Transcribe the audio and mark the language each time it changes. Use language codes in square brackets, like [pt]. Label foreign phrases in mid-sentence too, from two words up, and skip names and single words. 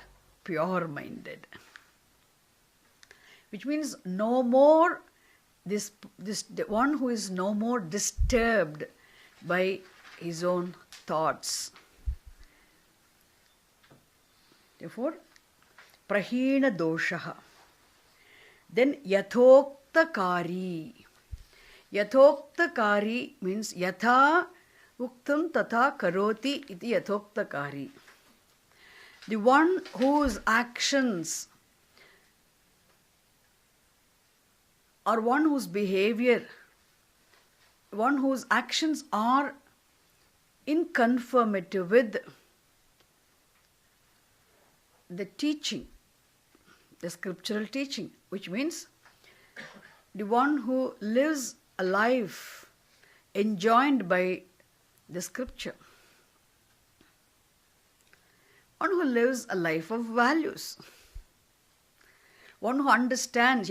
[en] Pure-minded. Which means no more, this the one who is no more disturbed by his own thoughts. Therefore, [sa] प्रहीण दोषः. [en] Then yathoktakari. [sa] यथोक्तकारी means यथा उक्तं तथा करोति इति यथोक्तकारी. [en] The one whose actions or one whose behavior, one whose actions are in conformity with the teaching, the scriptural teaching, which means the one who lives a life enjoined by the scripture, one who lives a life of values, one who understands.